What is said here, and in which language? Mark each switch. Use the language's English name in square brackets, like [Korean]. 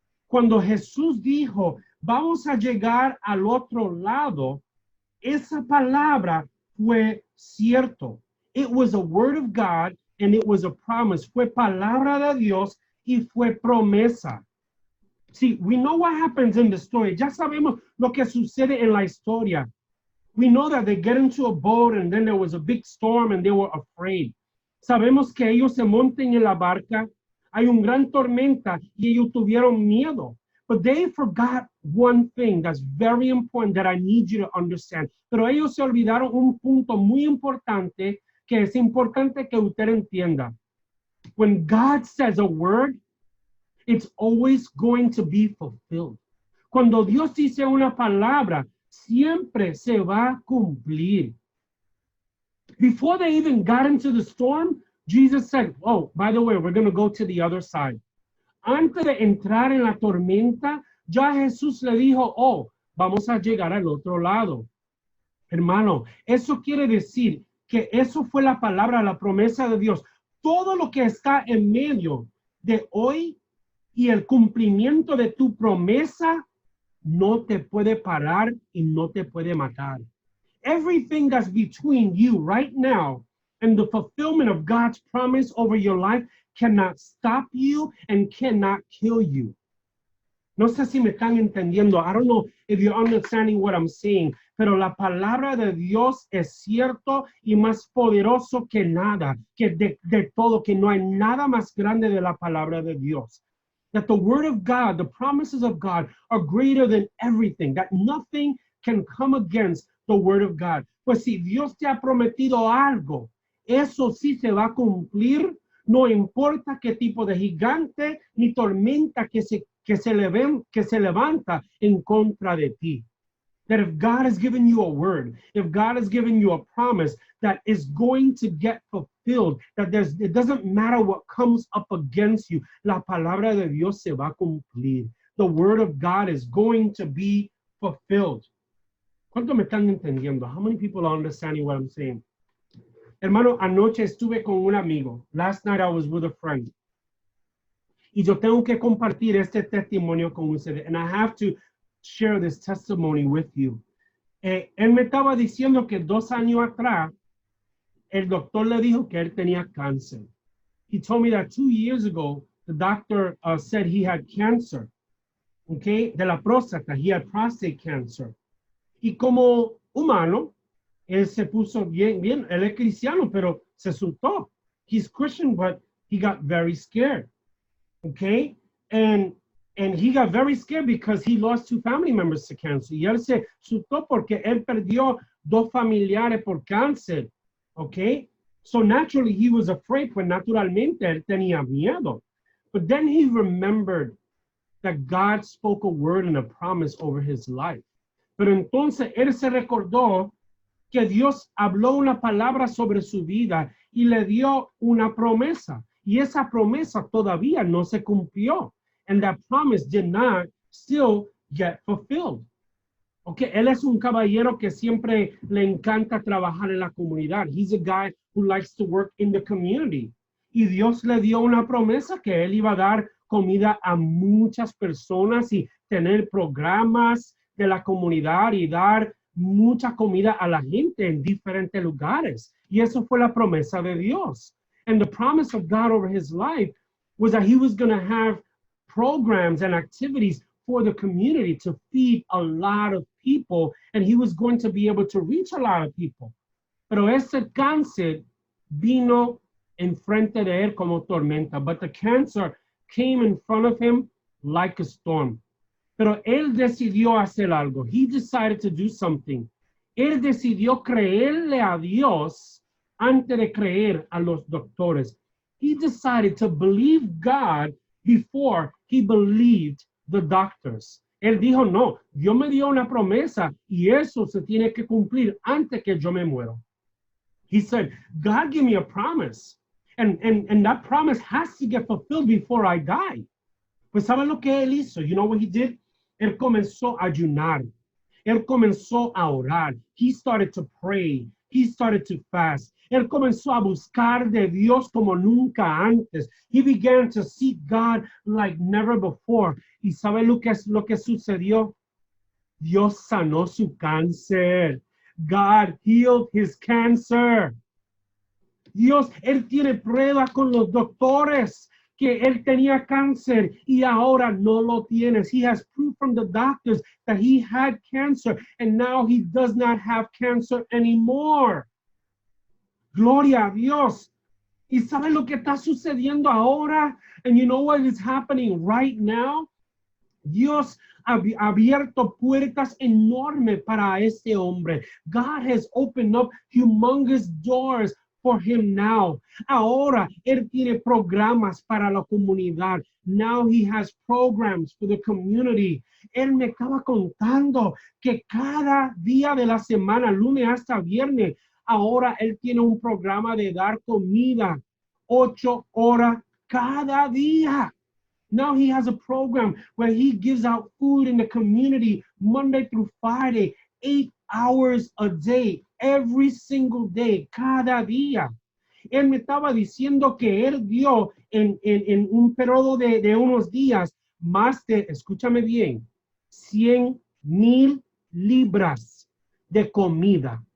[Spanish] Cuando Jesús dijo, vamos a llegar al otro lado, esa palabra fue cierto. [English] It was a word of God and it was a promise. [Spanish] Fue palabra de Dios y fue promesa. [English] See, we know what happens in the story. [Spanish] Ya sabemos lo que sucede en la historia. [English] We know that they get into a boat and then there was a big storm and they were afraid. [Spanish] Sabemos que ellos se montan en la barca, hay un gran tormenta y ellos tuvieron miedo. [English] But they forgot one thing that's very important that I need you to understand. [Spanish] Pero ellos se olvidaron un punto muy importante que es importante que usted entienda. [English] When God says a word, it's always going to be fulfilled. [Spanish] Cuando Dios dice una palabra, siempre se va a cumplir. [English] Before they even got into the storm, Jesus said, oh, by the way, we're going to go to the other side. [Spanish] Antes de entrar en la tormenta, ya Jesús le dijo, oh, vamos a llegar al otro lado. Hermano, eso quiere decir que eso fue la palabra, la promesa de Dios. Todo lo que está en medio de hoy y el cumplimiento de tu promesa no te puede parar y no te puede matar. [English] Everything that's between you right now and the fulfillment of God's promise over your life cannot stop you and cannot kill you. [Spanish] No sé si me están entendiendo. [English] I don't know if you're understanding what I'm saying, [Spanish] pero la palabra de Dios es cierto y más poderoso que nada, que de todo, que no hay nada más grande de la palabra de Dios. [English] That the word of God, the promises of God are greater than everything, that nothing can come against the word of God. [Spanish] Pues si Dios te ha prometido algo, eso sí se va a cumplir, no importa qué tipo de gigante ni tormenta que se levanta en contra de ti. [English] That if God has given you a word, if God has given you a promise that is going to get fulfilled, that it doesn't matter what comes up against you, [Spanish] la palabra de Dios se va a cumplir. [English] The word of God is going to be fulfilled. [Spanish] ¿Cuánto me están entendiendo? [English] How many people are understanding what I'm saying? [Spanish] Hermano, anoche estuve con un amigo. [English] Last night I was with a friend. [Spanish] Y yo tengo que compartir este testimonio con ustedes. [English] And I have to share this testimony with you. [Spanish] Él me estaba diciendo que 2 años atrás, el doctor le dijo que él tenía cáncer. [English] He told me that 2 years ago, the doctor said he had cancer, okay, [Spanish] de la próstata. [English] He had prostate cancer. [Spanish] Y como humano, él se puso bien, él es cristiano, pero se asustó. [English] He's Christian, but he got very scared, okay? And he got very scared because he lost 2 family members to cancer. [Spanish] Y él se asustó porque él perdió 2 familiares por cáncer, okay? [English] So naturally he was afraid, [Spanish] pues naturalmente él tenía miedo. [English] But then he remembered that God spoke a word and a promise over his life. [Spanish] Pero entonces él se recordó que Dios habló una palabra sobre su vida y le dio una promesa. Y esa promesa todavía no se cumplió. [English] And that promise did not still get fulfilled. [Spanish] Okay, él es un caballero que siempre le encanta trabajar en la comunidad. [English] He's a guy who likes to work in the community. [Spanish] Y Dios le dio una promesa que él iba a dar comida a muchas personas y tener programas de la comunidad y dar mucha comida a la gente en diferentes lugares. Y eso fue la promesa de Dios. [English] And the promise of God over his life was that he was going to have programs and activities for the community to feed a lot of people, and he was going to be able to reach a lot of people. [Spanish] Pero ese cáncer vino enfrente de él como tormenta, [English] but the cancer came in front of him like a storm. [Spanish] Pero él decidió hacer algo. [English] He decided to do something. [Spanish] Él decidió creerle a Dios antes de creer a los doctores. [English] He decided to believe God before he believed the doctors. [Spanish] Él dijo, no, Dios me dio una promesa y eso se tiene que cumplir antes que yo me muero. [English] He said, God gave me a promise, and that promise has to get fulfilled before I die. [Spanish] Pues ¿saben lo que él hizo? [English] You know what he did? [Spanish] Él comenzó a ayunar. Él comenzó a orar. [English] He started to pray. He started to fast. [Spanish] Él comenzó a buscar de Dios como nunca antes. [English] He began to seek God like never before. [Spanish] ¿Y sabe lo que sucedió? Dios sanó su cáncer. [English] God healed his cancer. [Spanish] Dios, él tiene prueba con los doctores que él tenía cáncer y ahora no lo tiene. [English] He has proof from the doctors that he had cancer and now he does not have cancer anymore. [Spanish] Gloria a Dios. ¿Y sabe lo que está sucediendo ahora? [English] And you know what is happening right now? [Spanish] Dios ha abierto puertas enormes para este hombre. [English] God has opened up humongous doors for him now. [Spanish] Ahora él tiene programas para la comunidad. [English] Now he has programs for the community. [Spanish] Él me estaba contando que cada día de la semana, lunes hasta viernes, ahora él tiene un programa de dar comida 8 horas cada día. [English] Now he has a program where he gives out food in the community Monday through Friday, 8 hours a day, every single day, [Spanish] cada día. Él me estaba diciendo que él dio en un periodo de unos días más de, escúchame bien, 100,000 libras de comida.